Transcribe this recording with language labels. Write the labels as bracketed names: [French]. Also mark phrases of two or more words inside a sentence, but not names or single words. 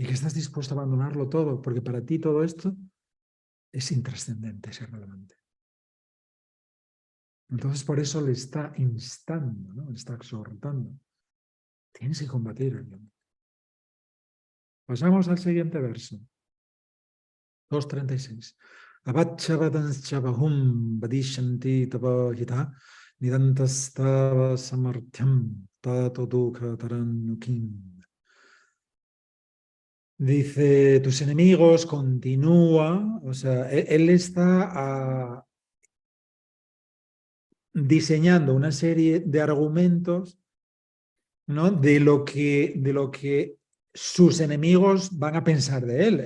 [Spanish] y que estás dispuesto a abandonarlo todo, porque para ti todo esto es intrascendente, es irrelevante. Entonces por eso le está instando, ¿no? Le está exhortando. Tienes que combatir, Arjuna. Pasamos al siguiente verso. 2.36. [Sanskrit] अवाच्यवादांश्च वदिष्यन्ति तवाहिताः निन्दन्तस्तव सामर्थ्यं ततो दुःखतरं नु किम्. [Spanish] Dice, tus enemigos, continúa, o sea, él está diseñando una serie de argumentos, ¿no? de lo que sus enemigos van a pensar de él.